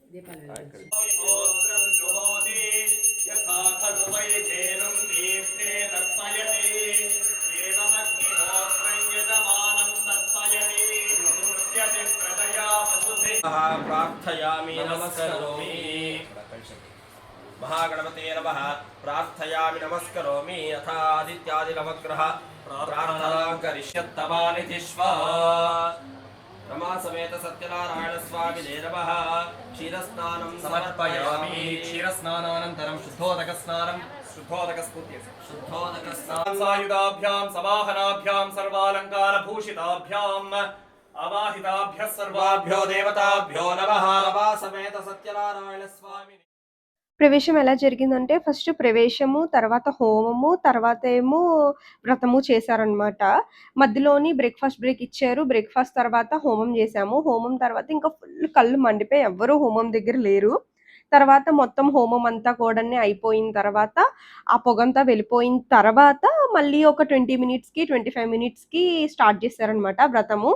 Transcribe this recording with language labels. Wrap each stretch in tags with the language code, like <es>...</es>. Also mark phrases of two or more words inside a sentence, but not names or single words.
<sa>ప్రార్థయామి నమస్కరోమి महागणपते नमः प्रार्थयामि नमस्करोमि यथा आदित्यादि नवग्रह प्रार्थनां करिष्यत्तमानिधिष्वा रमा समेत सत्यनारायण स्वामिने नमः क्षीरस्नानं समर्पयामि क्षीरस्नानानन्तरं शुद्धोदकस्नानं सायुधाभ्यां समाहनाभ्यां सर्वालङ्कारभूषिताभ्याम् अवाहिताभ्यः सर्वाभ्यो देवताभ्यो नमः रमा समेत सत्यनारायण स्वामिने.</sa> <te>ప్రవేశం ఎలా జరిగిందంటే ఫస్ట్ ప్రవేశము, తర్వాత హోమము, తర్వాత ఏమో వ్రతము చేశారనమాట. మధ్యలోని</te> <en>breakfast break</en> <te>ఇచ్చారు. బ్రేక్‌ఫాస్ట్ తర్వాత హోమం చేశాము. హోమం తర్వాత ఇంకా ఫుల్ కళ్ళు మండిపోయి ఎవ్వరు హోమం దగ్గర లేరు. తర్వాత మొత్తం హోమం అంతా కూడానే అయిపోయిన తర్వాత, ఆ పొగంతా వెళ్ళిపోయిన తర్వాత మళ్ళీ ఒక 20 మినిట్స్‌కి, 25 మినిట్స్‌కి స్టార్ట్ చేశారనమాట వ్రతము.</te>